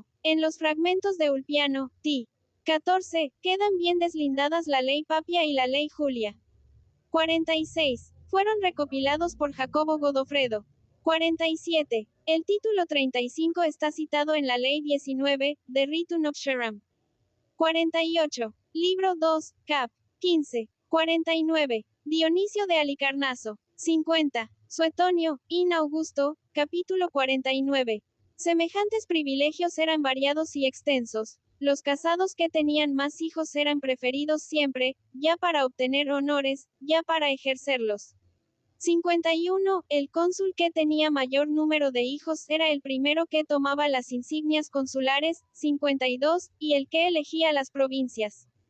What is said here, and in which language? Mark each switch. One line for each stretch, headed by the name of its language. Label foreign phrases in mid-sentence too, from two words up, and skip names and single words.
Spanish: En los fragmentos de Ulpiano, t. 14, quedan bien deslindadas la ley Papia y la ley Julia. 46. Fueron recopilados por Jacobo Godofredo. 47. El título 35 está citado en la ley 19, de Ritum Obscheram. 48. Libro 2, cap. 15. 49. Dionisio de Alicarnaso. 50. Suetonio, in Augusto, capítulo 49. Semejantes privilegios eran variados y extensos. Los casados que tenían más hijos eran preferidos siempre, ya para obtener honores, ya para ejercerlos. 51. El cónsul que tenía mayor número de hijos era el primero que tomaba las insignias consulares, 52, y el que elegía las provincias.